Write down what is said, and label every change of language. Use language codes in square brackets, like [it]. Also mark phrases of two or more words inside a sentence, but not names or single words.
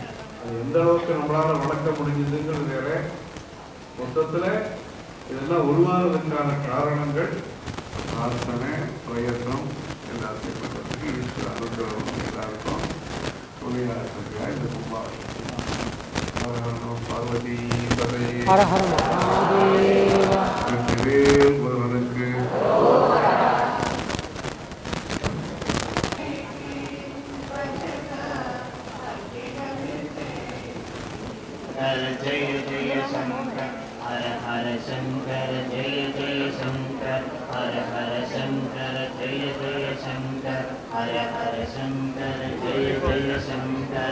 [ta] அது எந்த அளவுக்கு நம்மளால் வளர்க்க முடிஞ்சதுங்கிறது வேற. மொத்தத்தில் இதெல்லாம் உருவாகிறதுக்கான காரணங்கள் பிரார்த்தனை, பிரயத்னம் எல்லாத்தையும் பண்ணுறதுக்கு ஈஸ்வர அனுகிரகம் எல்லாருக்கும் துணையாக இருக்கிற இந்த கும்பாபிஷேகம். பார்வதி ஒருவனுக்கு [sa] जय जय शंकर हर हर शंकर जय जय शंकर हर हर शंकर जय जय शंकर हर हर शंकर जय जय शंकर